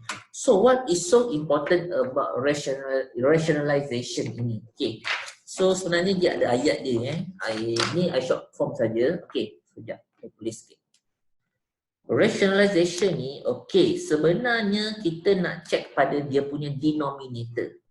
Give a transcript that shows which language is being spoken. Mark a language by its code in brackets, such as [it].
[en] So what is so important about rationalization ini? Okay. [ms] So sebenarnya dia ada ayat dia. Ini [en] I short form [ms] saja. Okay. Sekejap. Saya tulis sikit. Rationalization ni, okay. Sebenarnya kita nak check pada dia punya denominator.